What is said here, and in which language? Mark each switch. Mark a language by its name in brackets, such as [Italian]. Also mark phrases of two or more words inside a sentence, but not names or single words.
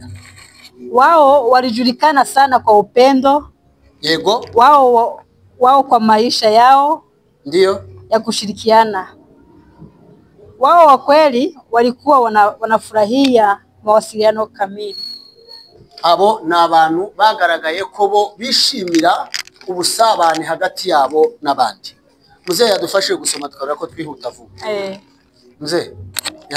[Swahili] Wao walijulikana sana kwa upendo. [Kinyarwanda] Yego. [Swahili] Wao kwa maisha yao ndio ya kushirikiana. Wao wa kweli walikuwa wanafurahia mawasiliano kamili. [Kinyarwanda] Abo na abantu bagaragaye ko bo bishimira ubusabane hagati yabo n'abandi. Muze yadufashe gusoma tukabura ko twihuta vuba.